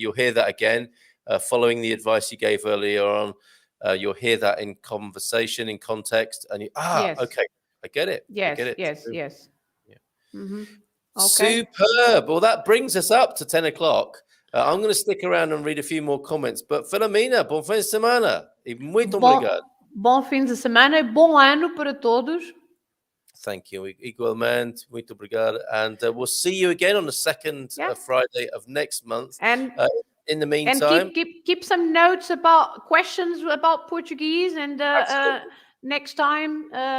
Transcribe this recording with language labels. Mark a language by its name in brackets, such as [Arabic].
[English] You'll hear that again, following the advice you gave earlier on. You'll hear that in conversation, in context, and okay, I get it. Yes, I get it. yes. Yeah. Mm-hmm. Okay. Superb. Well, that brings us up to 10 o'clock. I'm going to stick around and read a few more comments. But [Portuguese] Filomena, bom fim de semana. E muito obrigado. Bom fim de semana e bom ano para todos. [English] Thank you. [Portuguese] Igualmente, muito obrigado. [English] And we'll see you again on the second Friday of next month. And in the meantime, keep some notes about questions about Portuguese, and next time,